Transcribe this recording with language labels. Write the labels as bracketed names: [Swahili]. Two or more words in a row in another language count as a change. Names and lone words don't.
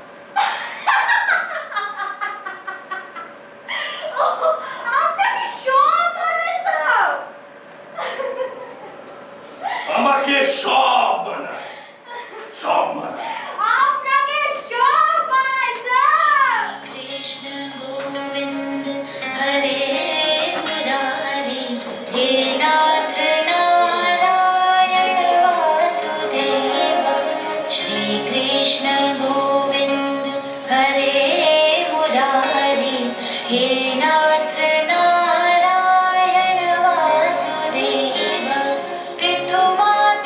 [Bangla] আপনাকে সব মানায় স্যার। আমাকে সব মানায়, সব মানায়। আপনাকে সব মানায় স্যার। [Sanskrit] कृष्ण गोविंद हरे मुरारी हे नाथ नारायण वासुदेव श्री कृष्ण गोविंद हरे मुरारी हे नाथ नारायण वासुदेव पितुमात